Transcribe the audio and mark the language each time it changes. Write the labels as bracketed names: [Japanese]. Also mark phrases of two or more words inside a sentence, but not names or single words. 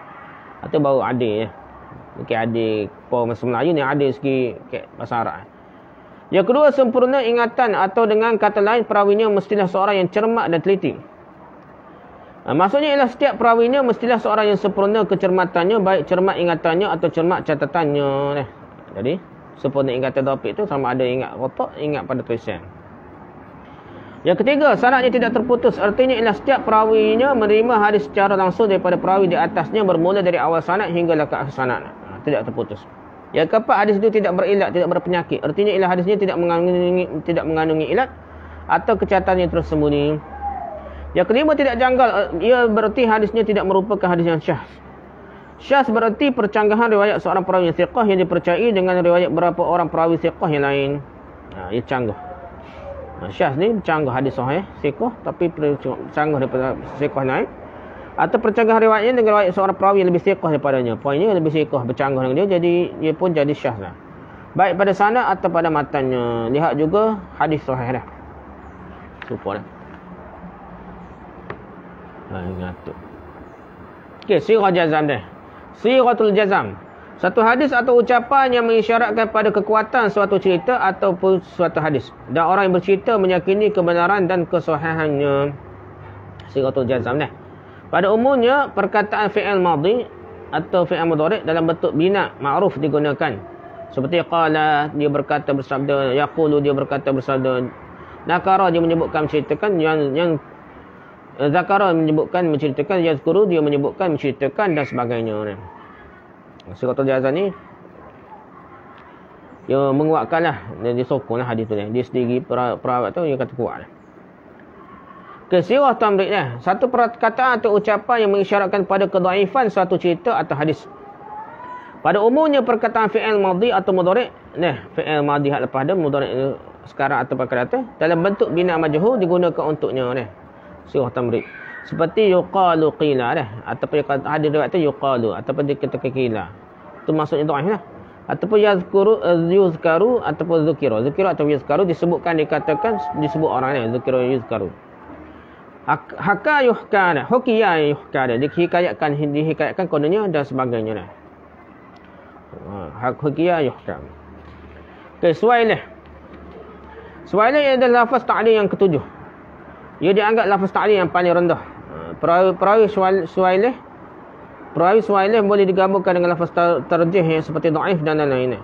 [Malay] Atau baru adil Mungkin adil bahasa Melayu ni adil segi bahasa Arab. Yang kedua, sempurna ingatan atau dengan kata lain perawinya mestilah seorang yang cermat dan teliti. Maksudnya ialah setiap perawinya mestilah seorang yang sempurna kecermatannya, baik cermat ingatannya atau cermat catatannya. Jadi sempurna ingatan topik itu sama ada ingat otak, ingat pada tulisan. Yang ketiga, sanadnya tidak terputus. Artinya ialah setiap perawinya menerima hadis secara langsung daripada perawi di atasnya, bermula dari awal sanad hinggalah ke akhir sanad. Tidak terputus. Yang keempat, hadis itu tidak berilat, tidak berpenyakit. Artinya ialah hadisnya tidak mengandungi ilat atau kecacatan yang tersembunyi. Yang kelima, tidak janggal. Ia berarti hadisnya tidak merupakan hadis yang syaz. Syaz berarti percanggahan riwayat seorang perawi yang thiqah yang dipercayai dengan riwayat beberapa orang perawi thiqah yang lain. Ia canggah. Syaz ni canggah hadis sahih thiqah tapi canggah daripada thiqah lain, atau percanggahan riwayatnya dengan riwayat seorang perawi yang lebih thiqah daripadanya. Poinnya lebih thiqah, bercanggah dengan dia, jadi dia pun jadi syaz lah. Baik pada sanad atau pada matannya. Lihat juga hadis sahih dah. Lupa dah. Ingat. Okey, sirah jazam dah. Siratul jazam. Satu hadis atau ucapan yang mengisyaratkan pada kekuatan suatu cerita ataupun suatu hadis. Dan orang yang bercerita meyakini kebenaran dan kesahihannya. Siratul jazam dah. Pada umumnya, perkataan [Arabic] فعل ماضي [Malay] atau [Arabic] فعل مضارع' [Malay] dalam bentuk [Arabic] بناء معروف [Malay] digunakan. Seperti qala, dia berkata bersabda, yaqulu, dia berkata bersabda, nakara, dia menyebutkan menceritakan, yang zakara menyebutkan menceritakan, yazkuru dia menyebutkan menceritakan dan sebagainya. Siratul jazam ni dia menguatkanlah, dia sokonglah hadis tu ni. Dia sendiri perawat tu dia kata kuatlah. Sirah tamrid dah. Satu perkataan atau ucapan yang mengisyaratkan pada kedhaifan suatu cerita atau hadis. Pada umumnya perkataan [Arabic] فعل ماضي [Malay] atau mudhari', [Arabic] فعل ماضي [Malay] hak lepas dah, mudhari' sekarang atau akan datang, dalam bentuk [Arabic] بناء مجهول [Malay] digunakan untuknya sirah tamrid. Seperti [Arabic] يقال قيل [Malay] ataupun hadis riwayat tu yuqalu ataupun dikatakan qila. Itu maksudnya dhaif lah. Ataupun yuzkaru ataupun zukira. Zukira atau yuzkaru disebutkan, dikatakan, disebut orang [Arabic] ذكر يذكر. حكى يحكى، حكي يحكى, [Malay] dihikayatkan kononnya dan sebagainya. [Arabic] حكي يحكى. [Malay] Okey, suailah. Suailah adalah lafaz ta'lil yang ketujuh. Ia dianggap lafaz ta'lil yang paling rendah. Perawi suailah boleh digabungkan dengan lafaz tarjih yang seperti dhaif dan lain-lain.